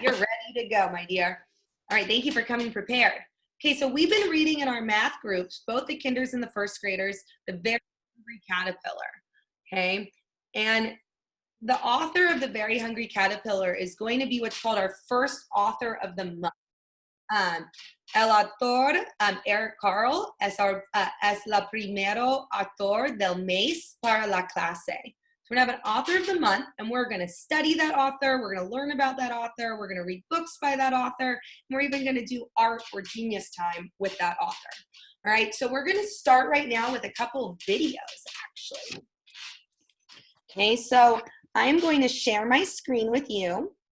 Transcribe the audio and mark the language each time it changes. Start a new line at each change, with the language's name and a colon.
English: You're ready to go, my dear. All right. Thank you for coming prepared. Okay. So we've been reading in our math groups, both the kinders and the first graders, The Very Hungry Caterpillar. Okay. And the author of The Very Hungry Caterpillar is going to be what's called our first author of the month.
Spanish: El autor, Eric Carle, es la primero autor del mes para la clase.
English: So we're going to have an author of the month, and we're going to study that author. We're going to learn about that author. We're going to read books by that author. And we're even going to do art or genius time with that author. All right, so we're going to start right now with a couple of videos, actually. Okay, so I'm going to share my screen with you.